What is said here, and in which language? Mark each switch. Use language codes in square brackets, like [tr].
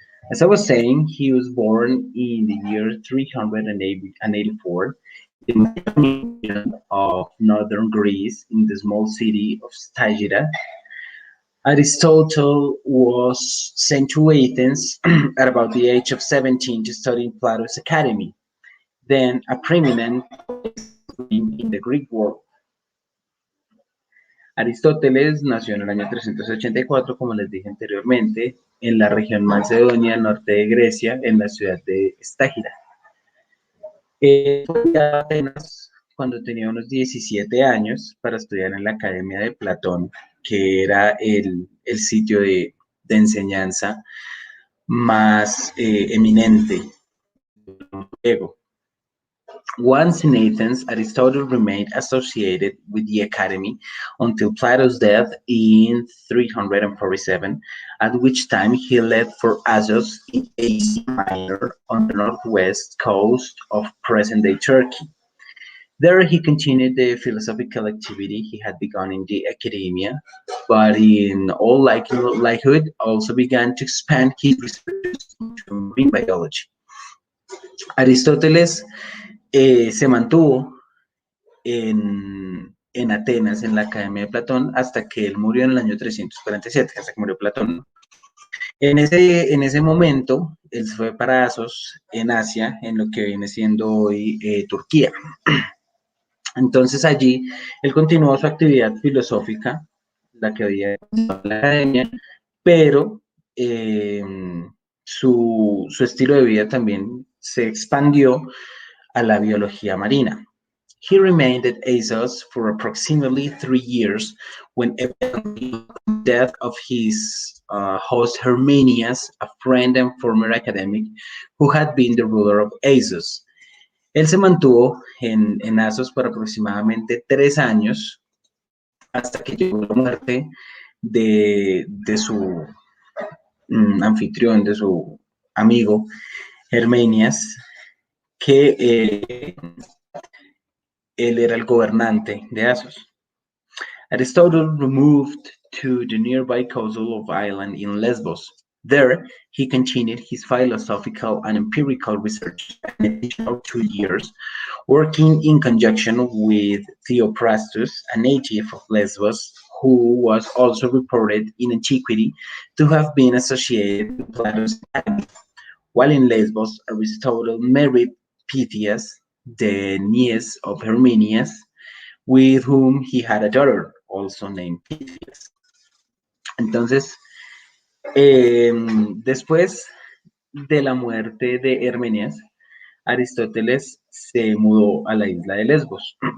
[en] As I was saying, he was born in the year 384 in the region of northern Greece in the small city of Stagira. Aristotle was sent to Athens at about the age of 17 to study in Plato's academy, then a preeminent in the Greek world. [es] Aristóteles nació en el año 384, como les dije anteriormente, en la región Macedonia, norte de Grecia, en la ciudad de Estágira. Fue a Atenas cuando tenía unos 17 años para estudiar en la Academia de Platón, que era el sitio de enseñanza más eminente griego. [en] Once in Athens, Aristotle remained associated with the academy until Plato's death in 347, at which time he left for Assos in Asia Minor on the northwest coast of present-day Turkey. There he continued the philosophical activity he had begun in the academia, but in all likelihood also began to expand his researches into marine biology. [es] Aristóteles se mantuvo en Atenas, en la Academia de Platón, hasta que él murió en el año 347, hasta que murió Platón. En ese momento, él se fue para Asos, en Asia, en lo que viene siendo hoy Turquía. Entonces allí él continuó su actividad filosófica, la que había en la academia, pero eh, su estilo de vida también se expandió a la biología marina. [en] He remained at ASOS for approximately 3 years when eventually the death of his host Herminias, a friend and former academic who had been the ruler of ASOS. [es] Él se mantuvo en ASOS por aproximadamente 3 años hasta que llegó la muerte de su anfitrión, de su amigo Herminias, que él era el gobernante de Asos. [en] Aristotle removed to the nearby coastal of island in Lesbos. There, he continued his philosophical and empirical research an additional 2 years, working in conjunction with Theophrastus, a native of Lesbos, who was also reported in antiquity to have been associated with Plato's academy. While in Lesbos, Aristotle married Pythias, the niece of Herminias, with whom he had a daughter, also named Pythias. [es] Entonces, después de la muerte de Herminias, Aristóteles se mudó a la isla de Lesbos.